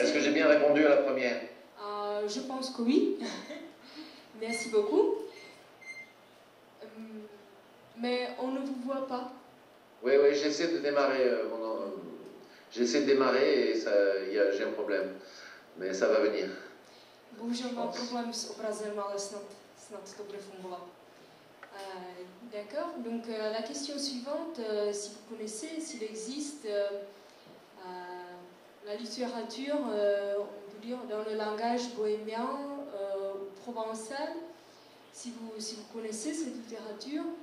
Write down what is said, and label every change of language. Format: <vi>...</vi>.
<fr>Est-ce que j'ai bien répondu à la première? Je pense que oui. Merci beaucoup. Mais on ne vous voit pas. Oui, oui, j'essaie de démarrer. J'essaie de démarrer et j'ai un problème. Mais ça va venir.</fr> <cs>Bohužel mám problém s obrazem, ale snad to bude fungovat.</cs> <fr>D'accord. Donc la question suivante, si vous connaissez, s'il existe la littérature, on peut dire dans le langage bohémien ou provençal, si vous connaissez cette littérature.</fr>